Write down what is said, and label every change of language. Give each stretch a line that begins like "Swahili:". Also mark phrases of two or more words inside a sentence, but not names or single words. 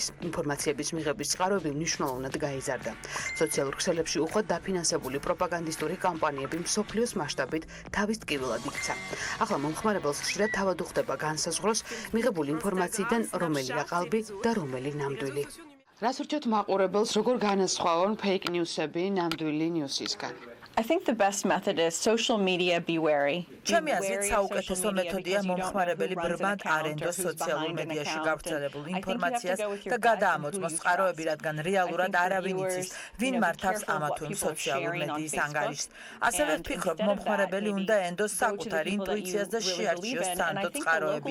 Georgian: ინფორმაციების მიღების წყაროები მნიშვნელოვნად გაიზარდა. სოციალურ ქსელებში უხვად დაფინანსებული პროპაგანდისტური კამპანიები მსოფლიოს მასშტაბით თავის ტკივილად იქცა. ახლა მომხმარებელს ხშირად თავად უხდება განსაზღვროს მიღებული ინფორმაციიდან რომელია ყალბი და რომელი ნამდვილი. რას ურჩევთ მაყურებელს, როგორ განასხვავონ
English: fake news
Georgian: ნამდვილი ნიუსისგან?
English: I think the best method is social media be wary.
Georgian: ჩემი აზრით საუკეთესო მეთოდია მომხმარებელი ბრმად არ ენდოს სოციალურ მედიაში გავრცელებულ ინფორმაციას და გადაამოწმოს წყაროები, რადგან რეალურად არავინ იცის, ვინ მართავს ამა თუ იმ სოციალურ მედიის ანგარიშს. ასევე ვფიქრობ, მომხმარებელი უნდა ენდოს საკუთარ ინტუიციას და შეარჩიოს სანდო წყაროები.